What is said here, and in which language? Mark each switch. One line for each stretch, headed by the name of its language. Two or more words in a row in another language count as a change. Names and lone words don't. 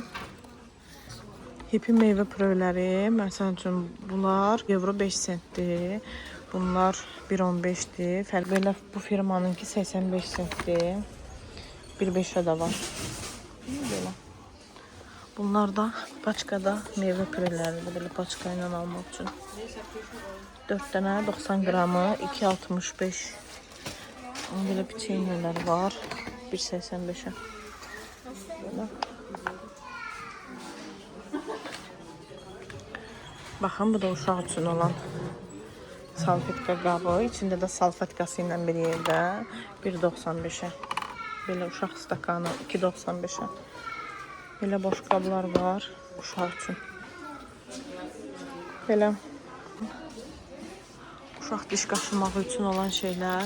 Azerbaijani: Hipi meyvə pürələri, məsəl üçün, bunlar euro 5 sentdir. Bunlar 1.15'dir. Fərq belə bu firmanınki 85 sentdir. 1.5'ə də var. Belə.
Turkish: Bunlar da paçkada meyve pürelerini böyle paçkayla almak için. 4 tane 90 gramı 2.65. Böyle peçenyeler var. 1.85'e. Böyle. Bakın bu da
Azerbaijani: uşaq üçün olan salfetka qabı. İçində də salfetkası ilə bir yerdə 1.95'e. Belə uşaq stakanı 2.95'e. Belə boş qablar var uşaq üçün. Belə uşaq diş qaşımağı üçün olan şeylər.